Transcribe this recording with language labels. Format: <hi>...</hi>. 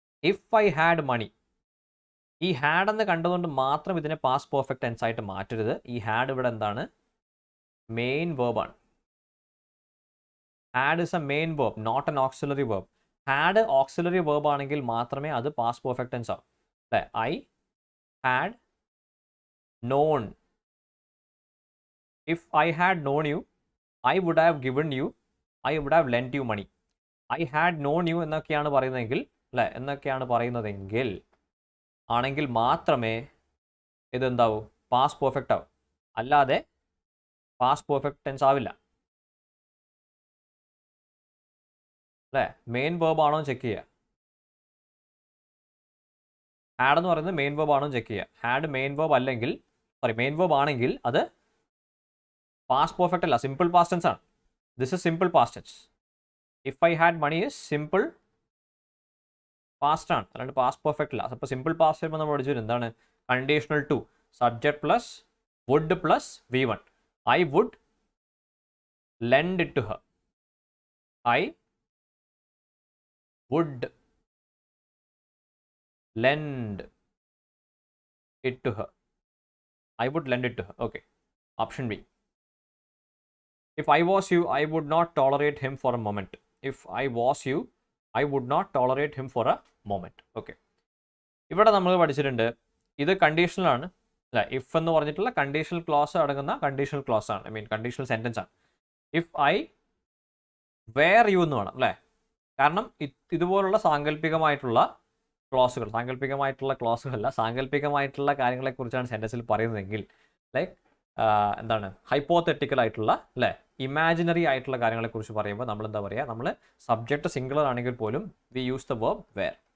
<en>if I had money,</en> <ml>ഈ had എന്ന് കണ്ടതുകൊണ്ട് മാത്രം ഇതിനെ പാസ്റ്റ് പെർഫെക്റ്റ് ടെൻസ് ആയിട്ട് മാറ്റരുത്. ഈ ഹാഡ് ഇവിടെ എന്താണ്? Main വേർബാണ്.</ml> <en>Had is a main verb, not an auxiliary verb.</en> <ml>Had auxiliary verb ആണെങ്കിൽ മാത്രമേ അത് പാസ്റ്റ് പെർഫെക്റ്റ് ടെൻസ് ആവും, അല്ലേ?</ml> <en>I had known. If I had known you, I would have given you, I would have lent you money. I had known you</en> <ml>എന്നൊക്കെയാണ് പറയുന്നതെങ്കിൽ അല്ലേ, എന്നൊക്കെയാണ് പറയുന്നതെങ്കിൽ ആണെങ്കിൽ മാത്രമേ ഇതെന്താവൂ, പാസ്റ്റ് പെർഫെക്റ്റ് ആവും. അല്ലാതെ പാസ്റ്റ് പെർഫെക്റ്റ് ടെൻസ് ആവില്ല അല്ലേ. മെയിൻ വേർബ് ആണോ ചെക്ക് ചെയ്യുക. ഹാഡ് എന്ന് പറയുന്നത് മെയിൻ വേർബ് ആണോ ചെക്ക് ചെയ്യുക. ഹാഡ് മെയിൻ വേർബ് അല്ലെങ്കിൽ, സോറി, മെയിൻ വേർബ് ആണെങ്കിൽ അത് പാസ്റ്റ് പെർഫെക്റ്റ് അല്ല, സിമ്പിൾ പാസ്റ്റ് ടെൻസ് ആണ്.</ml> <en>This is simple past tense. If I had money is simple past</en> <ml>ആണ്, അല്ലാണ്ട് പാസ്റ്റ് പെർഫെക്റ്റ് അല്ല. അപ്പോൾ സിമ്പിൾ പാസ്റ്റ് വരുമ്പോൾ നമ്മൾ പഠിച്ചത് എന്താണ്, conditional to, subject plus would plus V1.</ml> <en>I would lend it to her. I would lend it to her. I would lend it to her. Okay. Option B. If I was you, I would not tolerate him for a moment. If I was you, I would not tolerate him for a moment. Okay.</en> <ml>ഇവിടെ നമ്മൾ പഠിച്ചിട്ടുണ്ട്, ഇത് conditional ആണ് അല്ലേ. If എന്ന് പറഞ്ഞിട്ടുള്ള conditional clause അടങ്ങുന്ന conditional clause ആണ്, ഐ മീൻ കണ്ടീഷണൽ സെൻറ്റൻസ് ആണ്.</ml> <en>if I were you</en> <ml>എന്ന് വേണം അല്ലേ. കാരണം ഇതുപോലുള്ള സാങ്കല്പികമായിട്ടുള്ള ക്ലോസുകളല്ല, സാങ്കല്പികമായിട്ടുള്ള കാര്യങ്ങളെക്കുറിച്ചാണ് സെൻറ്റൻസിൽ പറയുന്നതെങ്കിൽ, ലൈക്ക് എന്താണ്, ഹൈപ്പോത്തറ്റിക്കൽ ആയിട്ടുള്ള അല്ലേ, ഇമാജിനറി ആയിട്ടുള്ള കാര്യങ്ങളെക്കുറിച്ച് പറയുമ്പോൾ നമ്മൾ എന്താ പറയുക, നമ്മൾ സബ്ജക്റ്റ് സിംഗുലർ ആണെങ്കിൽ പോലും</ml> <en>We use the verb were.</en>